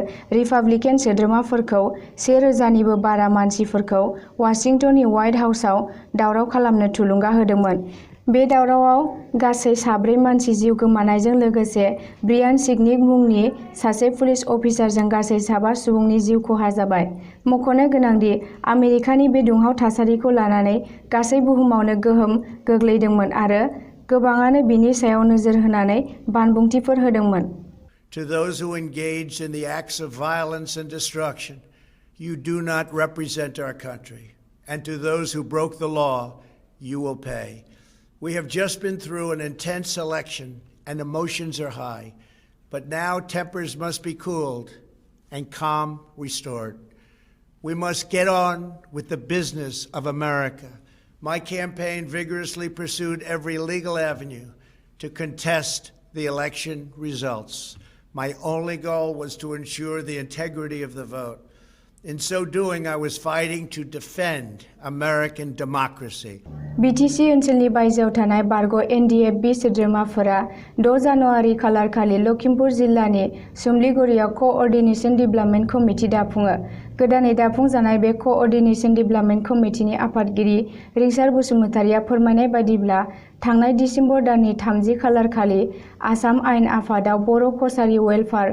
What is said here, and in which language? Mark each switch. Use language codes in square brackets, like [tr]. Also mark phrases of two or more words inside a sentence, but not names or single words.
[brx] रिपाब्लिकान सोद्रोमाफोरखौ 1000निबो बारा मानसिफोरखौ वाशिंटननि व्हाइट हाउसआव दावराव खालामनो थुलुंगा होदोंमोन बे दावरावआव गासै 4 मानसि जिउ गोमानायजों लोगोसे ब्रियान सिगनिक मुंनि सासे पुलिस अफिसारजों गासै 7 सुबुंनि जिउ खहा जाबाय मख'नो गोनांदि आमेरिकानि बे दुंहाव थासारिखौ लानानै गासै बुहुमावनो गोहोम गोग्लैदोंमोन आरो गोबाङानो बिनि सायाव नोजोर होनानै बानबुंथिफोर होदोंमोन [en] To those who engaged in the acts of violence and destruction, you do not represent our country. And to those who broke the law, you will pay. We have just been through an intense election and emotions are high, but now tempers must be cooled and calm restored. We must get on with the business of America. My campaign vigorously pursued every legal avenue to contest the election results. My only goal was to ensure the integrity of the vote. In so doing, I was fighting to defend American democracy. [brx] BTC ओनसोलनि बायजोआव थानाय बारग' NDFB सोद्रोमाफोरा 6 जानुवारि खालारखालि लखिमपुर जिल्लानि सुमलिगुरियाव क'अर्डिनेशन डेभेलपमेन्ट कमिटि दाफुङो गोदानै दाफुंजानाय बे क'अर्डिनेशन डेभेलपमेन्ट कमिटिनि आफादगिरि रिंसार बसुमतारिया फोरमायनाय बायदिब्ला थांनाय डिसेम्बर दाननि 30 खालारखालि आसाम आयेन आफादाव बर' कसारी वेलफेयार